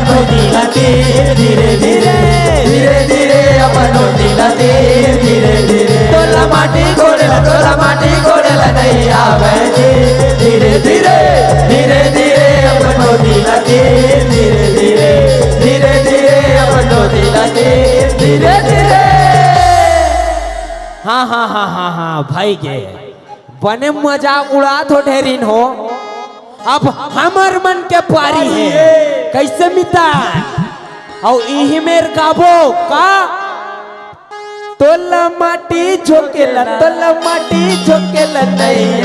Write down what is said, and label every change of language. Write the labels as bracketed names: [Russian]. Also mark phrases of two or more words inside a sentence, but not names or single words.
[Chhattisgarhi] नदी लाते धीरे धीरे धीरे धीरे अपन नदी लाते धीरे धीरे तोला माटी कोड़ेला नहीं आवे धीरे धीरे धीरे धीरे अपन नदी लाते धीरे धीरे धीरे धीरे अपन नदी लाते धीरे धीरे हाँ हाँ हाँ हाँ हाँ भाई के बने मजाक उड़ा तो ढेरिन हो अब हमर मन के पारी है कैसे मिता और इही मेर गाबो का तोला माटी झोकेला नहीं